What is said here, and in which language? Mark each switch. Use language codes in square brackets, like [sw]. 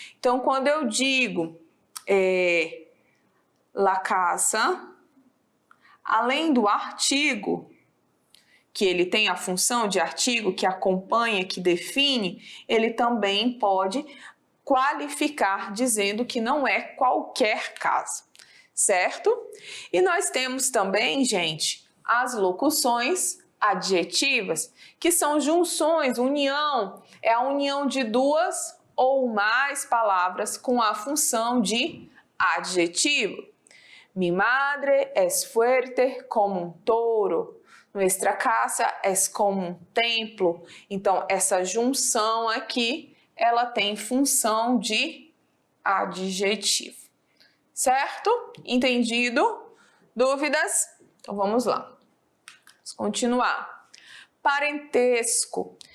[pt] Então, quando eu digo la casa, além do artigo, que ele tem a função de artigo, que acompanha, que define, ele também pode qualificar dizendo que não é qualquer casa, certo? E nós temos também, gente, as locuções adjetivas, que são junções, união, é a união de duas ou mais palavras com a função de adjetivo. [es] Mi madre es fuerte como un toro. Nuestra casa es como un templo. [pt] Então, essa junção aqui, ela tem função de adjetivo. Certo? Entendido? Dúvidas? Então, vamos lá. Vamos continuar. Parentesco.